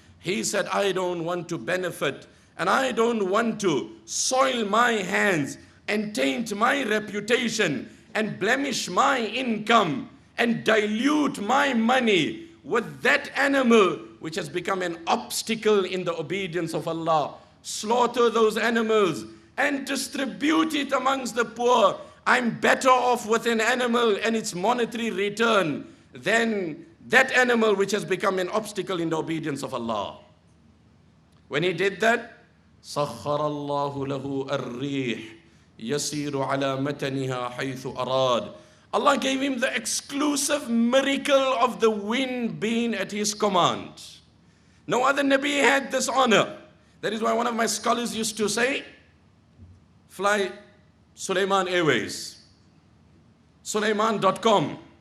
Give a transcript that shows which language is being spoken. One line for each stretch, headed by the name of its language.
English: He said, I don't want to benefit, and I don't want to soil my hands and taint my reputation and blemish my income and dilute my money with that animal which has become an obstacle in the obedience of Allah. Slaughter those animals and distribute it amongst the poor. I'm better off with an animal and its monetary return than that animal which has become an obstacle in the obedience of Allah. When he did that,
Arabic: سَخَّرَ اللَّهُ لَهُ الرِّيحَ يَسِيرُ عَلَى مَتَنِهَا حَيْثُ أَرَادَ.
English: Allah gave him the exclusive miracle of the wind being at his command. No other Nabi had this honor. That is why one of my scholars used to say, fly Sulaiman Airways, Sulaiman.com.